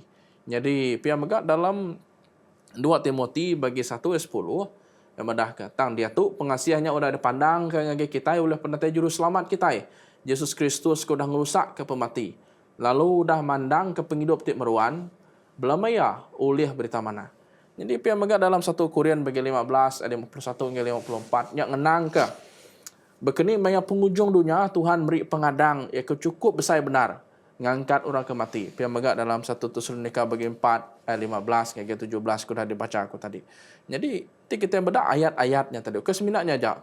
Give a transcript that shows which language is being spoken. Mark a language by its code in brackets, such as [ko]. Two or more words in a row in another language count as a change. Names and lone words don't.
[iba] Jadi pihak megak dalam 2 Timotius bagi 1 ayat 10 yang madah tang dia tu pengasihannya udah dipandang ke ngagai kita oleh penatai juru selamat kita Yesus Kristus sudah ngerusak ke pemati lalu udah mandang ke penghidup tik meruan belum ya ulih berita mana. Jadi pihak megak dalam 1 Korintus bagi 15 ayat 51 hingga 54 yang ngenang ke berkeni maya penghujung dunia Tuhan beri pengadang ya cukup besar benar ngangkat orang ke mati. Pian megak dalam 1 Tesalonika bagi 4 ayat 15 hingga 17 aku dah dibaca aku tadi. [ms] Jadi kita beda ayat-ayatnya tadi. Keseminatnya aja.